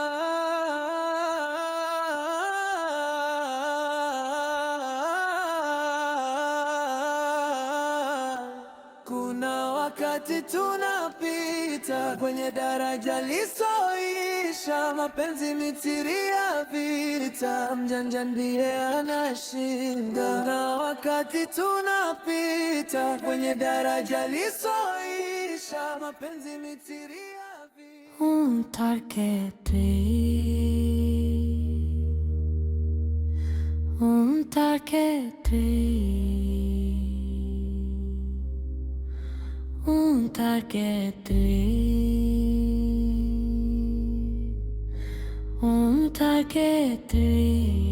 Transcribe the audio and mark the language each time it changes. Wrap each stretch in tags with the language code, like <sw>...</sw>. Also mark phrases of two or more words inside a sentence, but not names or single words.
<sw>Kuna wakati tunapita kwenye daraja lisoisha, mapenzi mitiria vita, mjanja ndiye anashinda. Kuna wakati tunapita kwenye daraja lisoisha, mapenzi mitiria vita.</sw> <tr>Terk etti, terk etti, terk etti, terk etti,</tr>